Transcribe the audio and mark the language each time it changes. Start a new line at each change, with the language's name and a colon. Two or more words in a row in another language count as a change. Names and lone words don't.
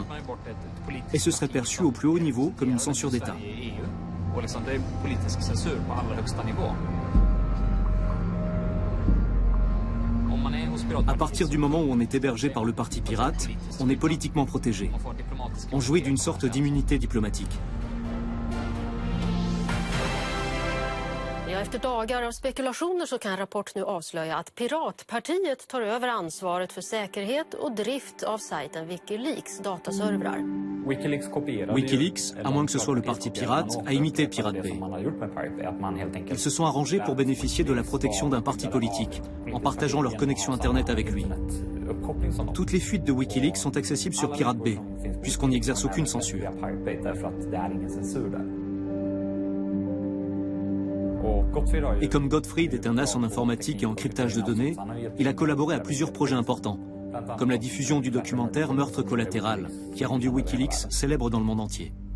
French: Et ce serait perçu au plus haut niveau comme une censure d'État. À partir du moment où on est hébergé par le Parti pirate, on est politiquement protégé. On jouit d'une sorte d'immunité diplomatique.
Swedish: Ja, efter dagar av spekulationer så kan en rapport nu avslöja att Piratpartiet tar över ansvaret för säkerhet och drift av sajten Wikileaks dataservrar.
French: Wikileaks, à moins que ce soit le parti pirate, a imité Pirate Bay. Ils se sont arrangés pour bénéficier de la protection d'un parti politique, en partageant leur connexion Internet avec lui. Toutes les fuites de Wikileaks sont accessibles sur Pirate Bay, puisqu'on n'y exerce aucune censure. Et comme Gottfried est un as en informatique et en cryptage de données, il a collaboré à plusieurs projets importants, comme la diffusion du documentaire Meurtre collatéral, qui a rendu Wikileaks célèbre dans le monde entier.